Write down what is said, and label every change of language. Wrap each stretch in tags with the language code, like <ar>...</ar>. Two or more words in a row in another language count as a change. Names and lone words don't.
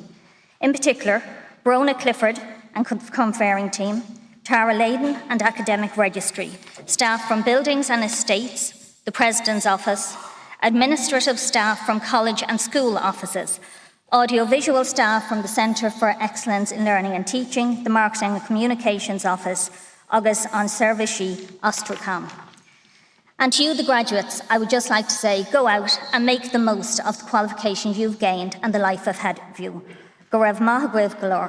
<en>In particular, Brona Clifford and Conferring team, Tara Layden and Academic Registry, staff from Buildings and Estates, the President's Office, administrative staff from college and school offices, audiovisual staff from the Centre for Excellence in Learning and Teaching, the Marketing and Communications Office,</en> <ga>agus an Servishi Ostracam.</ga> <en>And to you, the graduates, I would just like to say, go out and make the most of the qualifications you've gained and the life ahead of you.</en> <ga>Go raibh maith agaibh galore.</ga>